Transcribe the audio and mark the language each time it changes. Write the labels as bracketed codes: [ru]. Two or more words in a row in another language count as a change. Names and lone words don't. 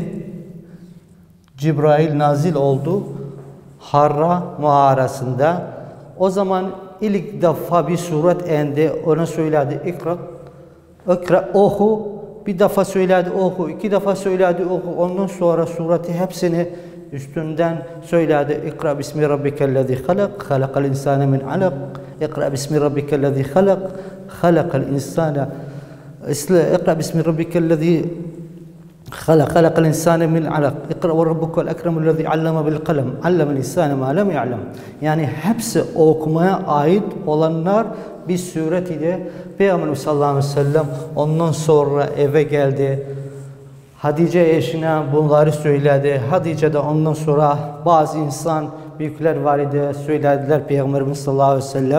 [tr] Cibrail nazil oldu Harra mağarasında. O zaman ilk defa bir suret indi. Ona söyledi ikra. İkra, oku. Bir defa söyledi oku. İki defa söyledi oku. Ondan sonra sureti hepsini üstünden söyledi. [ar] اقرأ باسم ربك الذي خلق. خلق الإنسان من علق. اقرأ باسم ربك الذي خلق. خلق الإنسان. اقرأ باسم ربك الذي خلق الإنسان من علق اقرأ وربك الأكرم الذي علم بالقلم علم الإنسان ما لم يعلم. [tr] Yani hepsi okumaya ait olanlar bir suret idi. Peygamberimiz [ar] صلى الله عليه وسلم [tr] ondan sonra eve geldi. Hatice eşine bunları söyledi. Hatice de ondan sonra bazı insan büyükler var idi, söylediler Peygamberimiz [ar] صلى الله عليه وسلم.